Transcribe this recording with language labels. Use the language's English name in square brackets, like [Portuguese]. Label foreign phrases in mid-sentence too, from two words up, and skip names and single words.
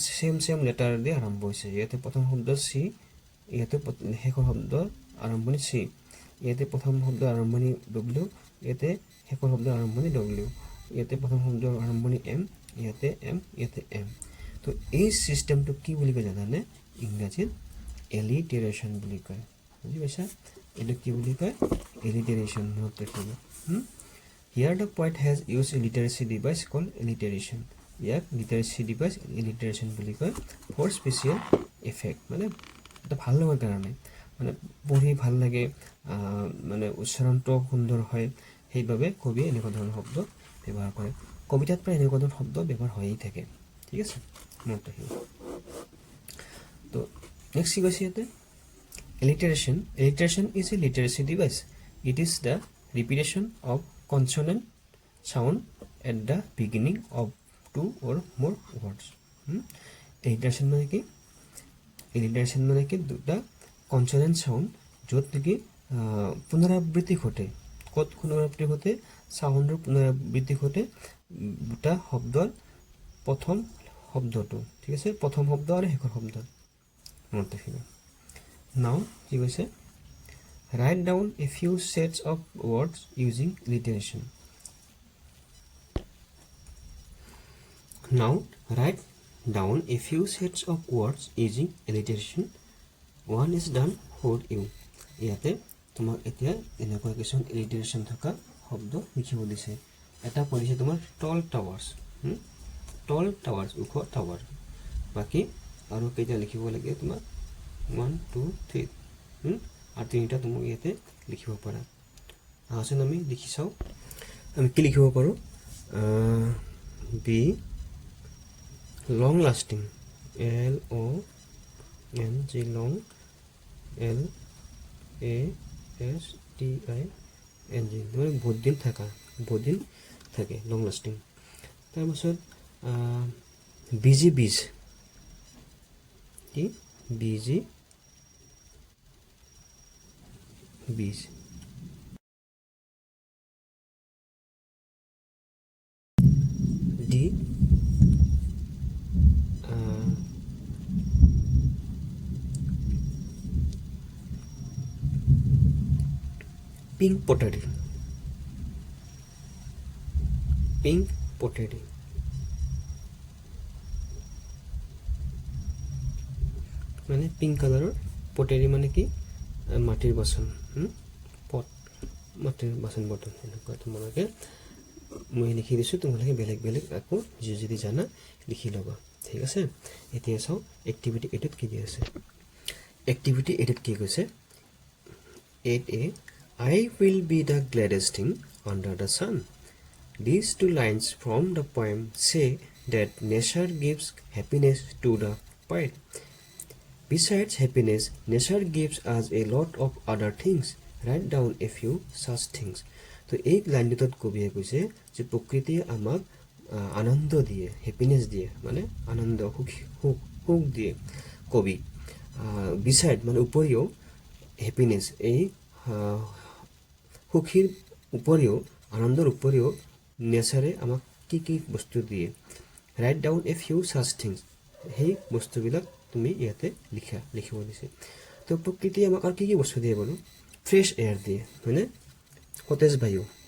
[Assamese] চেম লেটাৰ দি আৰম্ভ হৈছে ইয়াতে প্ৰথম শব্দ চি ইয়াতে শেষৰ শব্দ আৰম্ভণি চি ইয়াতে প্ৰথম শব্দ আৰম্ভণি W ইয়াতে শেষৰ শব্দ আৰম্ভণি W ইয়াতে প্ৰথম শব্দ আৰম্ভণি M ইয়াতে M ইয়াতে M তো এই চিষ্টেমটো কি বুলি কয় জানানে ইংৰাজীত এলিটেৰেশ্যন বুলি কয় বুজি পাইছা এইটো কি বুলি কয় এলিটেৰেশ্যন মনত ৰাখিব [English] Here the poet has used a literacy device called alliteration. [Assamese] ইয়াক [English] literacy device alliteration [Assamese] বুলি কয় [English] for special effect [Assamese] মানে এটা ভাল লগাৰ কাৰণে মানে পঢ়ি ভাল লাগে মানে উচ্চাৰণটো সুন্দৰ হয় সেইবাবে কবি এনেকুৱা ধৰণৰ শব্দ ব্যৱহাৰ কৰে কবিতাত প্ৰায় এনেকুৱা ধৰণৰ শব্দ ব্যৱহাৰ হৈয়ে থাকে ঠিক আছে মনত ৰাখিব তো নেক্সট কি কৈছে ইয়াতে [English] alliteration is a literacy device it is the repetition of consonant sound at the beginning of two or more words alliteration [Assamese] মানে কি দুটা [English] consonant sound [Assamese] য'ত নেকি পুনৰাবৃত্তি ঘটে ক'ত পুনৰাবৃত্তি ঘটে সাউণ্ডৰ পুনৰাবৃত্তি ঘটে দুটা শব্দৰ প্ৰথম শব্দটো ঠিক আছে প্ৰথম শব্দ আৰু শেষৰ শব্দ মনত ৰাখিব নাও কি কৈছে [English] write down a few sets of words using alliteration now write down a few sets of words using alliteration one is done for you [Assamese] ইয়াতে তোমাক এতিয়া এনেকুৱা কিছুমান alliteration থকা শব্দ লিখিব দিছে এটা পঢ়িছে তোমাৰ [English] tall [Assamese] towers ওখ টাৱাৰ বাকি আৰু কেইটা লিখিব লাগে তোমাৰ 1 2 3 আৰু তিনিটা তুমি ইয়াতে লিখিব পাৰা আহচোন আমি লিখি চাওঁ আমি কি লিখিব পাৰোঁ বি [English] long lasting LONG long [Assamese] মানে বহুত দিন থাকে [English] long lasting [Assamese] তাৰপাছত [English] busy bees কি busy bees [Assamese] ডি [English] pink pottery [Assamese] মানে পিঙ্ক কালাৰৰ পটেৰী মানে কি মাটিৰ বাচন পট মাটিৰ বাচন বৰ্তন এনেকুৱা তোমালোকে মই লিখি দিছোঁ তোমালোকে বেলেগ বেলেগ আকৌ যদি জানা লিখি ল'বা ঠিক আছে এতিয়া চাওঁ এক্টিভিটি এটোত কি দি আছে এক্টিভিটি এটোত কি কৈছে 8A [English] I will be the gladdest thing under the sun. These two lines from the poem say that nature gives happiness to the poet. Besides happiness, nature gives us a lot of other things. Write down a few such things. [Assamese] তো এই লাইনটোত কবিয়ে কৈছে যে প্ৰকৃতিয়ে আমাক আনন্দ দিয়ে হেপিনেছ দিয়ে মানে আনন্দ সুখ দিয়ে কবি বিচাইড মানে উপৰিও হেপিনেছ এই সুখীৰ উপৰিও আনন্দৰ উপৰিও নেচাৰে আমাক কি কি বস্তু দিয়ে [English] right down a few such things [Assamese] সেই বস্তুবিলাক তুমি ইয়াতে লিখিব দিছে তো প্ৰকৃতিয়ে আমাক আৰু কি বস্তু দিয়ে বোলো [English] fresh air [Assamese] দিয়ে হয়নে সতেজ বায়ু